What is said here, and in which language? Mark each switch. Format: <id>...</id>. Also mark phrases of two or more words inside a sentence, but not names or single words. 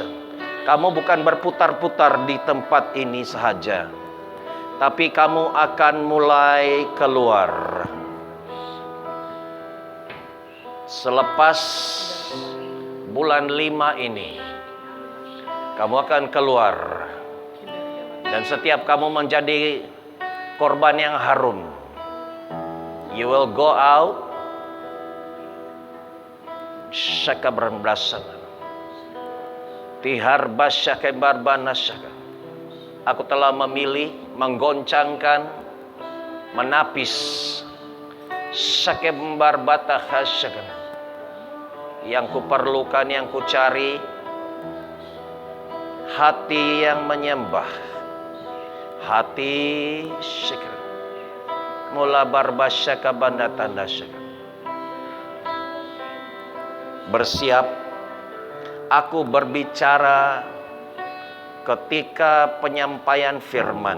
<id>Kamu bukan berputar-putar di tempat ini saja, tapi kamu akan mulai keluar. Selepas bulan 5 ini, kamu akan keluar. Dan setiap kamu menjadi korban yang harum.</id> <en>You will go out. Syaka beramblasan. Tihar basyaka barbana syaka.</en> <id>Aku telah memilih, menggoncangkan, menapis. Syaka barbata syaka. Yang kuperlukan, yang kucari, hati yang menyembah, hati syukur. Mula barbasyaka banda tanda syukur. Bersiap, aku berbicara ketika penyampaian firman.</id>